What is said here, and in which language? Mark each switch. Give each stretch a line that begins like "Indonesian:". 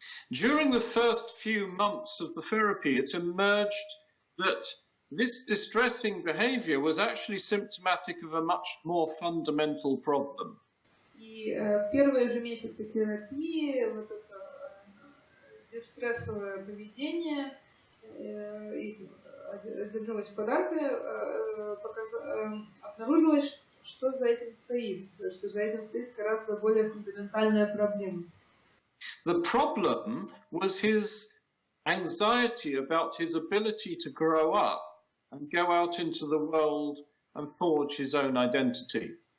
English: During the first few months of the therapy, it emerged that this distressing behavior was actually symptomatic of a much more fundamental problem.
Russian: И первые же месяцы терапии вот это дистрессовое поведение и одержимость подарка обнаружилось, что за этим стоит, что за этим стоит гораздо более фундаментальная проблема.
English: The problem was his anxiety about his ability to grow up and go out into the world and forge his own identity.